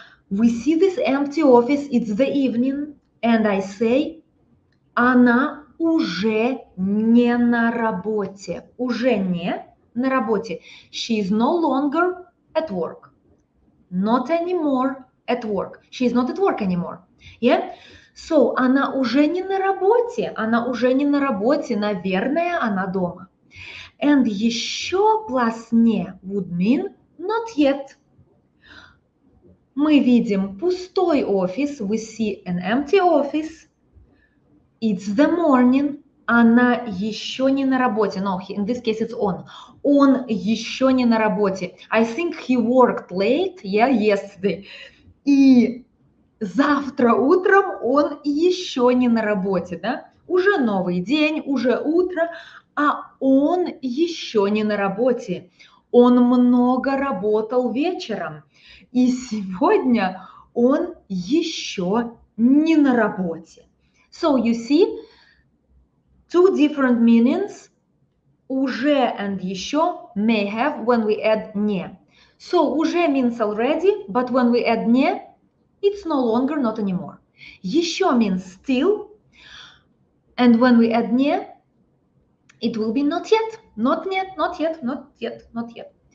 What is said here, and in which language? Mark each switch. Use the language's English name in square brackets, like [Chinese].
[English] We see this empty office, it's the evening, and I say, [Russian] она уже не на работе. Уже не на работе. [English] She is no longer at work. Not anymore at work. She is not at work anymore. Yeah? [Russian] So, она уже не на работе. Она уже не на работе. Наверное, она дома. [English] And еще plus не would mean not yet. [Russian] Мы видим пустой офис. [English] We see an empty office. It's the morning. [Russian] Она еще не на работе. [English] No, in this case it's on. [Russian] Он еще не на работе. [English] I think he worked late, yeah, yesterday. [Russian] И завтра утром он еще не на работе, да? Уже новый день, уже утро, а он еще не на работе. Он много работал вечером. И сегодня он еще не на работе. [English] So you see, two different meanings УЖЕ and ЕЩё may have when we add НЕ. So УЖЕ means already, but when we add НЕ, it's no longer, not anymore. ЕЩё means still, and when we add НЕ, it will be not yet, not yet, not yet, not yet, not yet.